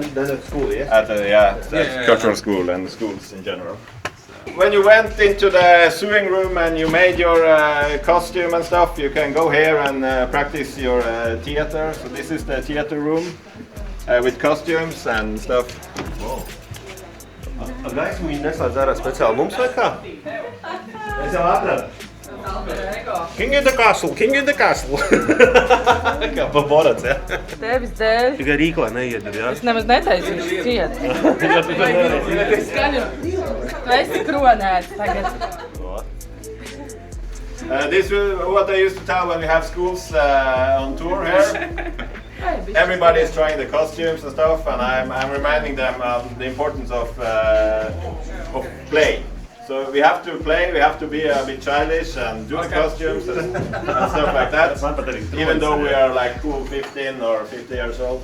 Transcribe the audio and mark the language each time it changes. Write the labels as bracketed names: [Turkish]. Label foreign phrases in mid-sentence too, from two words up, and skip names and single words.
[English] Then at school, yes? At cultural school and schools in general. When you went into the sewing room and you made your costume and stuff, you can go here and practice your theater. So this is the theater room with costumes and stuff. Wow. [Latvian] Gaismu viņi neslēdz ārā speciāli mums vai kā? Mēs jau atradām. [English] King in the castle, king in the castle. [Latvian] Kā pa Borats, ja? Tevis dēļ. Tikai rīklā neiedod, jā? Es nemaz netaisu viņš ciet. Tu esi kronēts tagad. [English] This is what I used to tell when we have schools on tour here. everybody is trying the costumes and stuff, and I'm reminding them the importance of play. So we have to play, we have to be a bit childish and do the costumes and stuff like that, even though we are like 15 or 50 years old.